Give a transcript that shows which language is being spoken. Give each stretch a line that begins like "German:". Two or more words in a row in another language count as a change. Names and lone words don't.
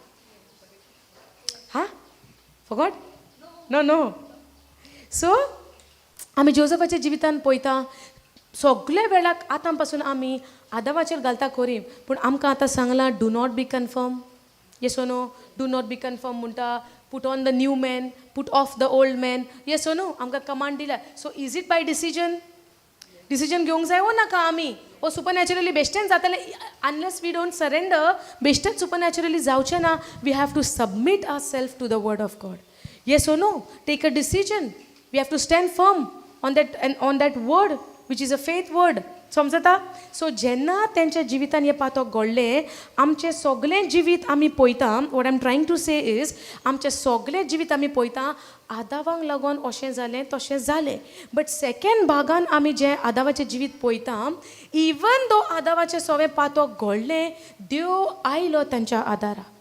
English: हां, forgot? no.
Konkani: सो आमी जोझफाच्या जिवितान पळयता, सगळे वेळाक आतां पासून आमी आदावाचेर घालता खरी, पूण आमकां आतां सांगलां
English: do not be confirm. yes or no? do not be confirm म्हणटा, put on the new man, put off the old man. yes or no?
Konkani: आमकां कमांड दिला.
English: so is it by decision
Konkani: घेवंक जाय वो नाका आमी?
English: ओ super naturally
Konkani: बेश्टेन जातालें?
English: unless we don't surrender, बेश्टेच super naturally
Konkani: जावचें ना.
English: we have to submit our self to the word of God. yes or no? take a decision. we have to stand firm on that word which is a faith word.
Konkani: समजता? सो जेन्ना तेंच्या जिवितान हे पातोक घडलें, आमचें सगळें जिवीत आमी पळयता,
English: what I am trying to say is,
Konkani: आमचें सगळें जिवीत आमी पळयता आदावांक लागून अशें जालें तशें जालें. बट सेकेंड भागान आमी जें आदावाचें जिवीत पळयता,
English: even though
Konkani: आदावाचें सगळें पातोक घडलें, देव आयलो तांच्या आदाराक.